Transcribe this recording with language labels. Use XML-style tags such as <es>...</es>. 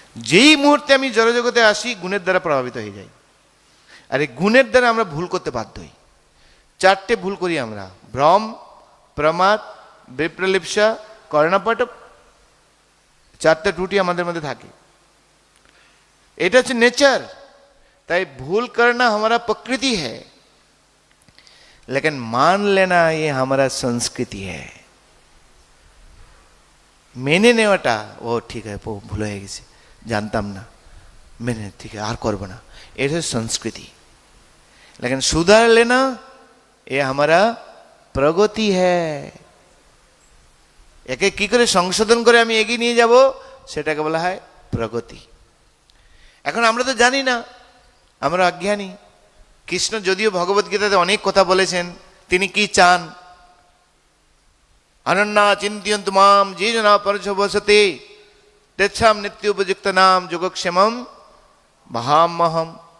<bn>যেই মুহূর্তে আমি জড়জগতে আসি গুণের দ্বারা প্রভাবিত হয়ে যাই, আর এই গুণের দ্বারা আমরা ভুল করতে বাধ্য হই। 4টে ভুল করি আমরা: ভ্রম, প্রমাদ, বিপ্রলিপ্সা, কর্ণপাটক। 4টে ত্রুটি আমাদের মধ্যে থাকে, এটা হচ্ছে नेचर।</bn> <hi>তাই भूल करना हमारा प्रकृति है, लेकिन मान लेना ये हमारा संस्कृति है।</hi> <bn>মেনে নেওয়াটা, ও ঠিক আছে, ভুল হয়ে গেছে, জানতাম না, মেনে ঠিক আছে, আর করবো না, এটা संस्कृति।</bn> <hi>लेकिन सुधार लेना ये हमारा प्रगति है।</hi> <bn>একে কি করে সংশোধন করে আমি এগিয়ে নিয়ে যাব, সেটাকে বলা হয় প্রগতি। এখন আমরা তো জানি না, আমরা অজ্ঞানী। কৃষ্ণ যদিও ভগবত গীতাতে অনেক কথা বলেছেন, তিনি কি চান, অনন্যা চিন্তয়ন্তু মাম যে জনা পরশবসতে তেচ্ছাম নিত্যোপযুক্ত নাম যোগক্ষেমম মহামহম।</bn>